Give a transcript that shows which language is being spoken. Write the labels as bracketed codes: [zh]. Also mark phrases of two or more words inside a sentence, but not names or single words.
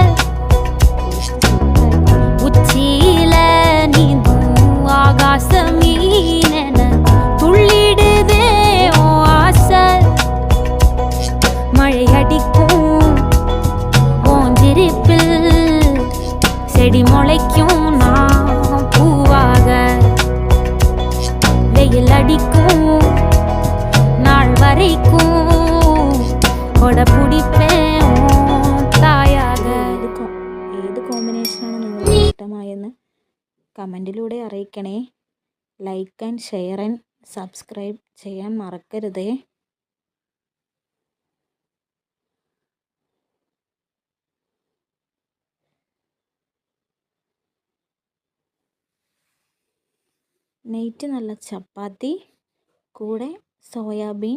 [ta] உச்சியில நீந்தும் ஆகாச மீனென துள்ளிடுதே ஓ ஆசை மழை அடிக்கும் ஓஞ்சிருப்பில் செடி முளைக்கும் நான் பூவாக வெயில் அடிக்கும் நாள் வரைக்கும் கொட பிடிப்பேன் തായാക. [ml] ഏത് കോമ്പിനേഷനാണ് നിങ്ങൾക്ക് ഇഷ്ടമായെന്ന് കമൻറ്റിലൂടെ അറിയിക്കണേ. [en] like and share and subscribe [ml] ചെയ്യാൻ മറക്കരുതേ. നൈറ്റ് നല്ല ചപ്പാത്തി കൂടെ സോയാബീൻ.